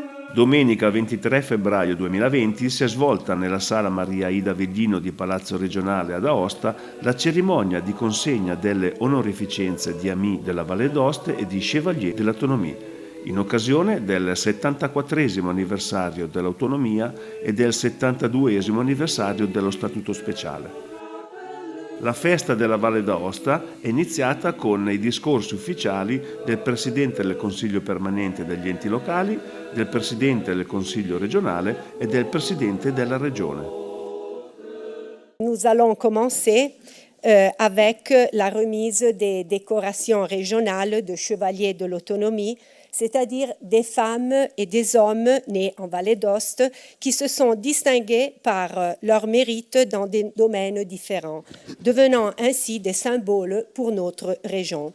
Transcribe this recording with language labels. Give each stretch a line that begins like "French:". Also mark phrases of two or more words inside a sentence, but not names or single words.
Italian: Domenica 23 febbraio 2020 si è svolta nella Sala Maria Ida Vellino di Palazzo Regionale ad Aosta la cerimonia di consegna delle onorificenze di Amis della Valle d'Aosta e di Chevalier de l'Autonomie, in occasione del 74esimo anniversario dell'autonomia e del 72esimo anniversario dello Statuto Speciale. La festa della Valle d'Aosta è iniziata con i discorsi ufficiali del Presidente del Consiglio permanente degli enti locali, del Presidente del Consiglio regionale et del Presidente della Regione.
French: Nous allons commencer avec la remise des décorations régionales de Chevalier de l'Autonomie, c'est-à-dire des femmes et des hommes nés en Vallée d'Aoste qui se sont distingués par leur mérite dans des domaines différents, devenant ainsi des symboles pour notre région.